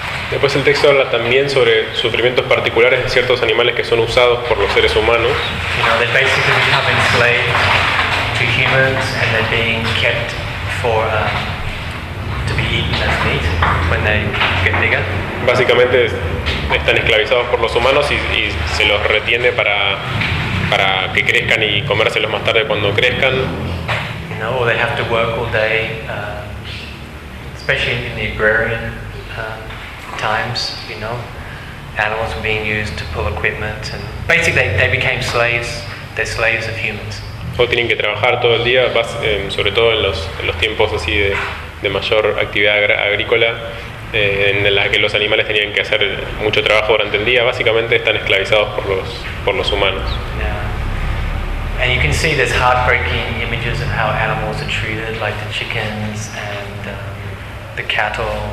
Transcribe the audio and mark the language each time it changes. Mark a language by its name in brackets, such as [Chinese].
[Spanish] Después el texto habla también sobre sufrimientos particulares de ciertos animales que son usados por los seres humanos. [English] You know, they basically become enslaved to humans and they're being kept for to be eaten as meat when they get bigger. [Spanish] Básicamente están esclavizados por los humanos y se los retiene para que crezcan y comérselos más tarde cuando crezcan. [English] You know, they have to work all day, especially in the agrarian times, you know, animals were being used to pull equipment, and basically they became slaves. They're slaves of humans. [Spanish] O tienen que trabajar todo el día, sobre todo en los tiempos así de mayor actividad agrícola, en la que los animales tenían que hacer mucho trabajo durante el día. Básicamente están esclavizados por los humanos. [English] Yeah. And you can see there's heartbreaking images of how animals are treated, like the chickens and the cattle.